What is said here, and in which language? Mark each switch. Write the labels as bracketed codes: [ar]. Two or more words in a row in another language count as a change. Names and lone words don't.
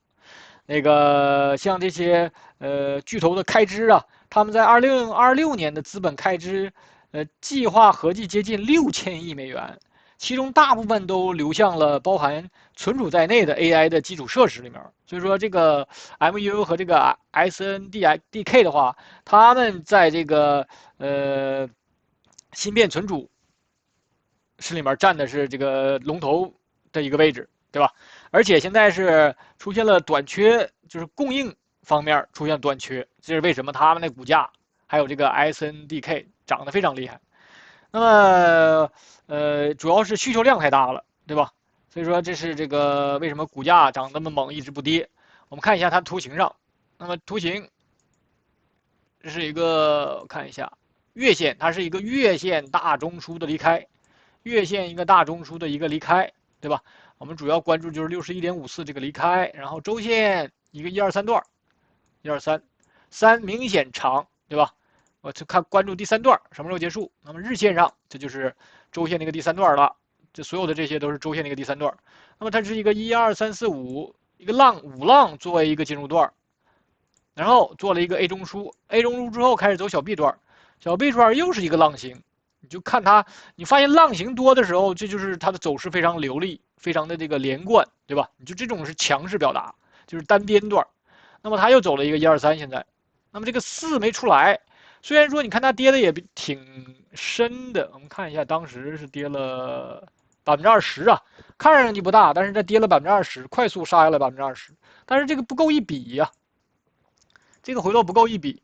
[zh] 那個像這些巨頭的開支啊，他們在2026年的資本開支，計劃合計接近6000億美元，其中大部分都流向了包含存儲在內的 AI 的基礎設施裡面。所以說，這個 MU 和這個 SNDK 的話，他們在這個芯片存儲室裡面占的是這個龍頭的一個位置，對吧？而且現在是出現了短缺，就是供應方面出現短缺，這是為什麼他們的股價還有這個 SNDK 漲得非常厲害。那麼主要是需求量太大了，對吧？所以說這是這個為什麼股價漲那麼猛，一直不跌。我們看一下它圖形上，那麼圖形這是一個，我看一下月線，它是一個月線大中樞的離開，月線一個大中樞的一個離開，對吧？我們主要關注就是 61.54 這個離開，然後周線一個123段，123，3明顯長，對吧？我就關注第3段什麼時候結束。那麼日線上這就是周線那個第3段了，這所有的這些都是周線那個第3段。那麼它是一個1、2、3、4、5一個5浪作為一個進入段，然後做了一個 A 中樞 ，A 中樞之後開始走小 B 段，小 B 段又是一個浪形。你就看它，你發現浪形多的時候，這就是它的走勢非常流利，非常的這個連貫，對吧？你就這種是強勢表達，就是單邊段。那麼它又走了一個1、2、3，現在，那麼這個4沒出來，雖然說你看它跌的也挺深的，我們看一下，當時是跌了20%啊，看上去不大，但是它跌了20%，快速殺下來20%，但是這個不夠一筆呀，這個回落不夠一筆。